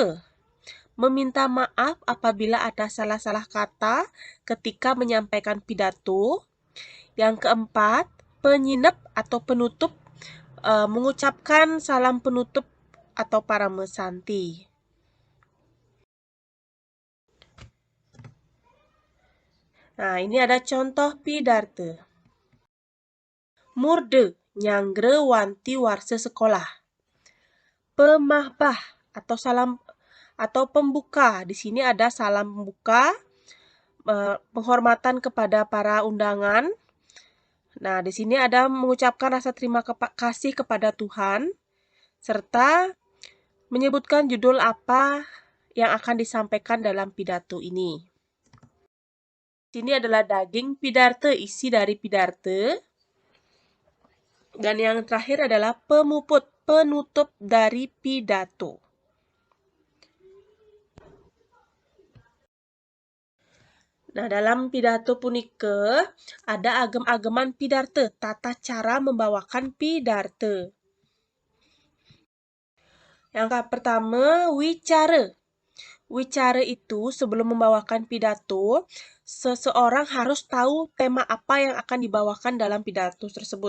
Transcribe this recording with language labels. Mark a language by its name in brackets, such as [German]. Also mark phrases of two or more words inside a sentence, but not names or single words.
[Indonesian] Meminta maaf apabila ada salah-salah kata ketika menyampaikan pidato. Yang keempat, penyinep atau penutup, mengucapkan salam penutup atau paramesanti. Nah, ini ada contoh pidarte. [Balinese] Murde nyanggre wanti warse sekolah. [Indonesian] Pemahbah atau salam atau pembuka. Di sini ada salam pembuka, penghormatan kepada para undangan. Nah, di sini ada mengucapkan rasa terima kasih kepada Tuhan, serta menyebutkan judul apa yang akan disampaikan dalam pidato ini. Ini adalah [Balinese] daging pidarte, [Indonesian] isi dari pidarte. Dan yang terakhir adalah pemuput, penutup dari pidato. Nah, dalam pidato punike ada [Balinese] agem-ageman pidarte, [Indonesian] tata cara membawakan pidarte. Yang pertama, wicara. Wicara itu sebelum membawakan pidato, seseorang harus tahu tema apa yang akan dibawakan dalam pidato tersebut.